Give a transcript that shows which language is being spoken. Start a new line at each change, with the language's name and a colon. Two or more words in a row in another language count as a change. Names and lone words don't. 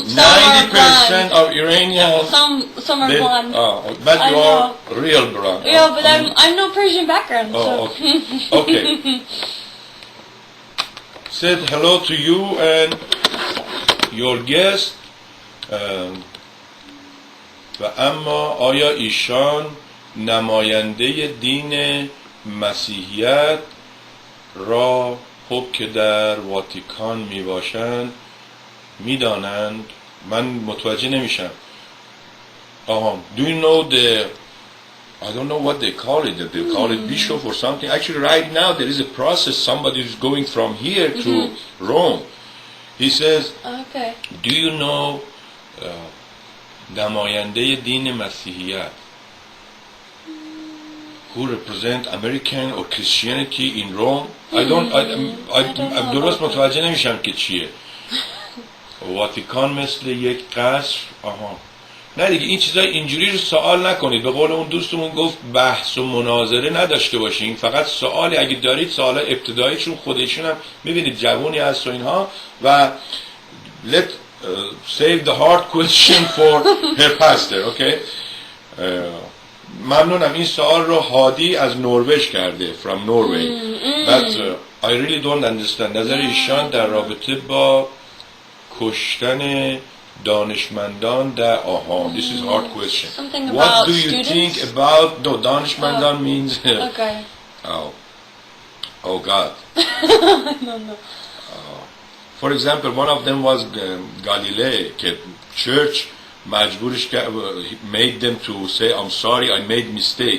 English: 90% are blonde. of Iranians, Some are blonde. but I you are real blonde. Yeah, but I'm no Persian background, so. Okay. Okay. Said hello to you and your guest.
Persian: و اما آیا ایشان نماینده دین مسیحیت را خب که در واتیکان می باشند می دانند؟ من متوجه نمیشم.
English: Do you know the, I don't know what they call it, they call it bishop or something. Actually right now there is a process, somebody is going from here to Rome. He says, Okay. do you know
Persian: نماینده دین مسیحیت
English: who represent American or Christianity in Rome? I don't
Persian: درست متوجه نمیشم که چیه. واتیکان مثل یک قصر. نه دیگه این چیزای اینجوری رو سوال نکنید. به قول اون دوستمون گفت بحث و مناظره نداشته باشین. فقط سوالی اگه دارید سوال ابتدایی، چون خودشون هم میبینید جوونی هست و اینها.
English: و let save the hard question for her pastor.
Persian: Okay? ممنونم. این سوال رو هادی از نروژ کرده
English: from Norway. But I really don't understand.
Persian: نظر ایشان در رابطه با کشتن دانشمندان در
English: this is a hard question. Something What about do you students? think about دانشمندان means Okay. oh God. No. For example, one of them was Galilei. Church مجبورش made them to say, I'm sorry, I made mistake.